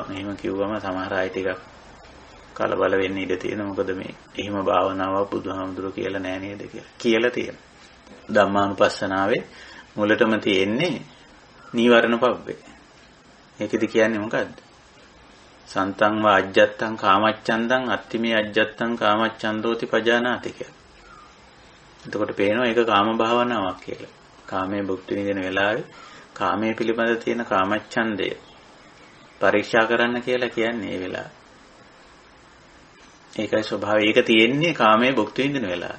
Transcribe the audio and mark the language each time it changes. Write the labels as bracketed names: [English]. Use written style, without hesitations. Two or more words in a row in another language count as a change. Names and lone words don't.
[Sinhala] එහෙම කිව්වම සමහර අය ටිකක් කලබල වෙන්න ඉඩ තියෙනවා. මොකද මේ එහෙම භාවනාවක් බුදුහාමුදුරුවෝ කියලා නෑ නේද කියලා තියෙනවා. ධම්මානුපස්සනාවේ මුලටම තියෙන්නේ නීවරණ පබ්බේ. ඒකෙදි කියන්නේ මොකද්ද? [Pali] සන්තං වා අජ්ජත්තං කාමච්ඡන්දං අත්තිමේ අජ්ජත්තං කාමච්ඡන්දෝති පජානාති කියලා. [Sinhala] එතකොට පේනවා ඒක කාම භාවනාවක් කියලා. කාමයේ භුක්ති විඳින වෙලාවේ කාමයේ පිළිබඳ තියෙන කාමච්ඡන්දය පරීක්ෂා කරන්න කියලා කියන්නේ ඒ වෙලාව. ඒකයි ස්වභාවය. ඒක තියෙන්නේ කාමයේ භුක්ති විඳින වෙලාවේ.